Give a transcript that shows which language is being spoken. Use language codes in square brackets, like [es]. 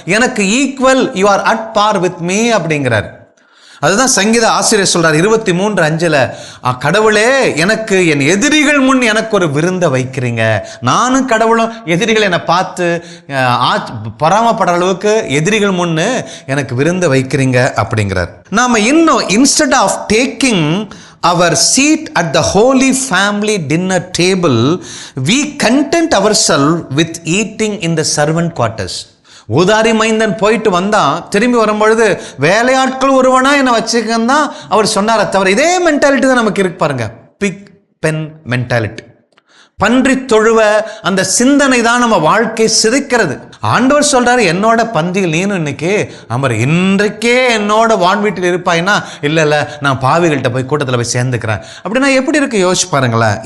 [ta] எனக்கு equal, [en] you are at par with me [ta] அப்படிங்கிறார். அதுதான் சங்கீத ஆசிரியர் சொல்றார் 23:5, கடவுளே, எனக்கு என் எதிரிகள் முன் எனக்கு ஒரு விருந்தை வைக்கிறீங்க. நானும் கடவுளும் எதிரிகள் என்னை பார்த்து பராமப்படுற அளவுக்கு எதிரிகள் முன்னு எனக்கு விருந்தை வைக்கிறீங்க அப்படிங்கிறார். நாம இன்னும் [en] Instead of taking our seat at the holy family dinner table, we content ourselves with eating in the servant quarters. [ta] ஊதாரி மைந்தன் போயிட்டு வந்தான், திரும்பி வரும்பொழுது வேலையாட்கள் ஒருவனா என்னை வச்சுக்கன்னு தான் அவர் சொன்னார தவிர, இதே மென்டாலிட்டி தான் நமக்கு இருக்கு பாருங்க. [en] pig pen mentality, [ta] பன்றி தொழுவ அந்த சிந்தனை தான் நம்ம வாழ்க்கை சிதைக்கிறது. ஆண்டவர் சொல்றாரு, என்னோட பந்தியில் நீனும் இன்னைக்கு அமர், இன்றைக்கே என்னோட வான் வீட்டில் இருப்பாய்னா, இல்லை நான் பாவிகள்கிட்ட போய் கூட்டத்தில் போய் சேர்ந்துக்கிறேன் அப்படின்னா எப்படி இருக்கு யோசிச்சு பாருங்களேன்.